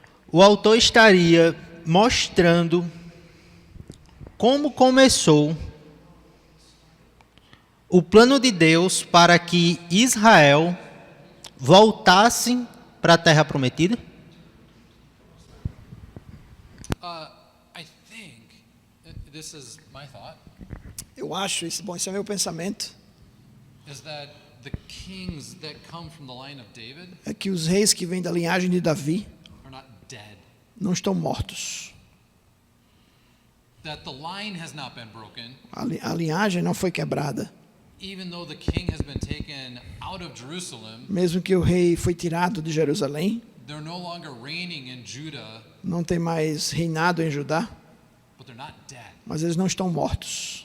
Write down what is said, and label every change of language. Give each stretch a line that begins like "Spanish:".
Portuguese: O autor estaria mostrando como começou o plano de Deus para que Israel voltasse para a Terra Prometida?
English: I think, this is my thought,
Portuguese: Eu acho, bom, esse é meu pensamento,
English: is that the kings that come from the line of David
Portuguese: é que os reis que vêm da linhagem de Davi
English: are not dead.
Portuguese: não estão mortos.
English: That the line has not been broken,
Portuguese: A linhagem não foi quebrada.
English: even though the king has been taken out of Jerusalem.
Portuguese: Mesmo que o rei foi tirado de Jerusalém,
English: They're no longer reigning in Judah,
Portuguese: não tem mais reinado em Judá,
English: but they're not dead.
Portuguese: mas eles não estão mortos.